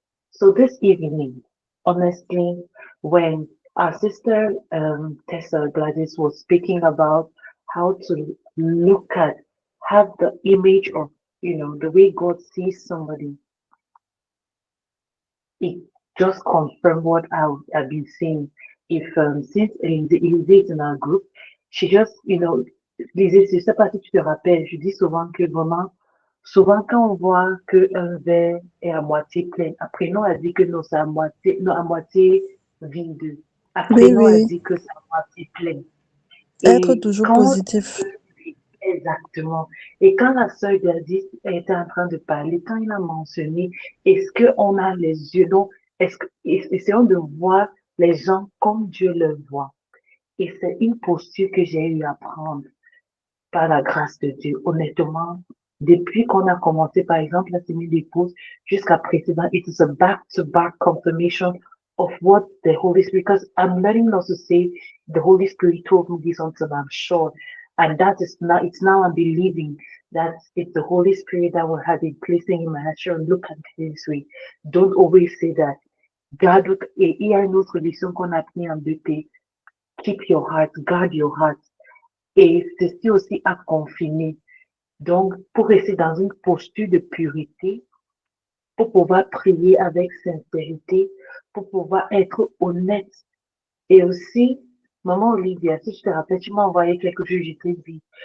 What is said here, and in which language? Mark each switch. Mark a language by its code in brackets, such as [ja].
[en] So this evening, honestly, when our sister Tessa Gladys was speaking about how to look at, have the image of, the way God sees somebody, it just confirmed what I've been saying. If since Lizzie is in our group, she just, [fr] Lizzie, je sais pas si tu te rappelles, je dis souvent que vraiment, souvent quand on voit qu'un verre est à moitié plein, après nous, elle dit que non, c'est à moitié vide. Après Oui, nous, elle oui. dit que c'est à moitié plein. Être Et toujours quand positif. exactement. Et quand la sœur Gladys était en train de parler, quand il a mentionné, est-ce qu'on a les yeux, donc, essayons de voir les gens comme Dieu les voit. Et c'est une posture que j'ai eu à prendre par la grâce de Dieu. Honnêtement, depuis qu'on a commencé, par exemple, la semaine des pauses jusqu'à présent, [en] it is a back-to-back confirmation of what the Holy Spirit, because I'm letting not to say the Holy Spirit told me this until I'm sure. And that is now, it's now I'm believing that it's the Holy Spirit that will have been placing in my heart. Sure, look at it this way. Don't always say that. [fr] Garde, et il y a une autre leçon qu'on a appris en BP. [en] Keep your heart, guard your heart. [fr] Et ceci aussi à confiner. Donc, pour rester dans une posture de pureté, pour pouvoir prier avec sincérité, pour pouvoir être honnête. Et aussi, maman Olivia, si je te rappelle, tu m'as envoyé quelque chose, je t'ai dit.